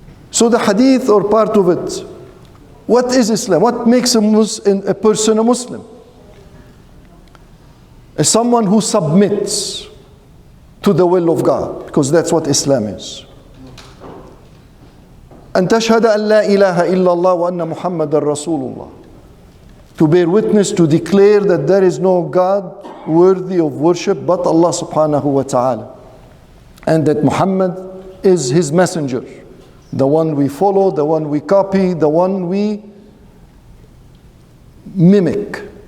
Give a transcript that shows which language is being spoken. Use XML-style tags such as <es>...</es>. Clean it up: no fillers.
<en>So the hadith, or part of it, what is Islam? What makes a person a Muslim? As someone who submits to the will of God, because that's what Islam is.</en> <ar>أن تشهد أن لا إله إلا الله وأن محمد رسول الله.</ar> <en>To bear witness, to declare that there is no God worthy of worship but Allah subhanahu wa ta'ala. And that Muhammad is his messenger. The one we follow, the one we copy, the one we mimic.</en>